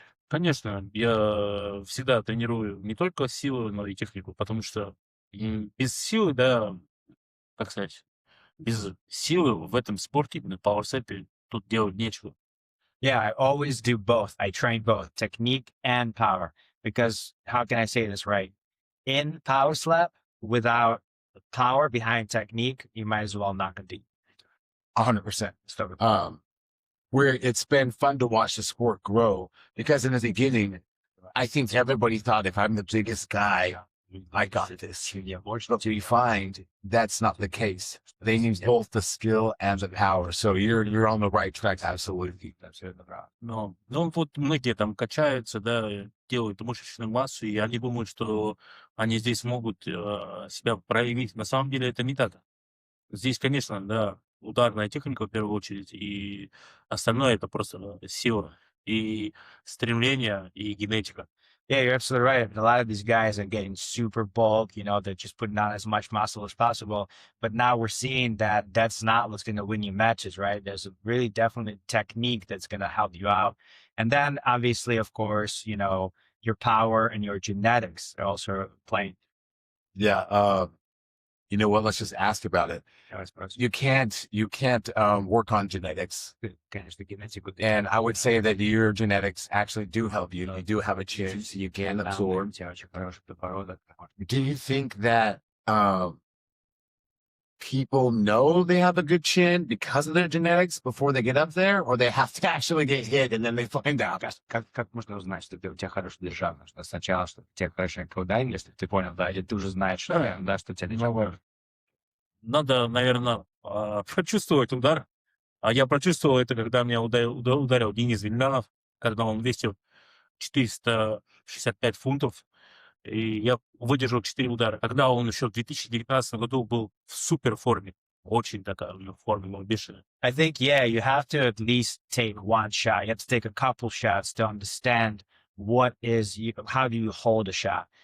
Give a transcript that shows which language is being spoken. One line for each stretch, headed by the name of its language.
Russian: Конечно, я всегда тренирую не только силу, но и технику, потому что без силы, да, как сказать, без силы в этом спорте, именно пауэрсепе, тут делать нечего.
English: Yeah, I always do both. I train both technique and power because how can I say this right? In power slap, without power behind technique, you might as well not compete. 100%. Where it's been fun to watch the sport grow because in the beginning, I think everybody thought if I'm the biggest guy, I got this. But you find that's not the case. They need both the skill and the power. So you're on the right track. Absolutely.
Russian: Но вот многие там качаются, да, делают мышечную массу, и они думают, что они здесь могут себя проявить. На самом деле это не так. Здесь, конечно, да, ударная техника в первую очередь, и остальное это просто сила и стремление и генетика.
English: Yeah, you're absolutely right. A lot of these guys are getting super bulk, they're just putting on as much muscle as possible. But now we're seeing that that's not what's going to win you matches, right? There's a really definite technique that's going to help you out. And then obviously, of course, your power and your genetics are also playing. Yeah. You know what? Let's just ask about it. You can't work on genetics. And I would say that your genetics actually do help you. You do have a chin, so you can absorb. Do you think that people know they have a good chin because of their genetics before they get up there, or they have to actually get hit and then they find out?
Russian: Как можно узнать, что у тебя хорошая держава? Что сначала, что у тебя хорошая колдайн, если ты понял, да, или ты уже знаешь, да, что у тебя держава? Надо, наверное, прочувствовать удар. А я прочувствовал это, когда меня ударил Денис Вильнянов, когда он весил 465 фунтов. И я выдержал 4 удара. Когда он еще в 2019 году был в супер форме. Очень такая форма бешеная.
English: I think, yeah, you have to at least take one shot. You have to take a couple shots to understand how do you hold a shot.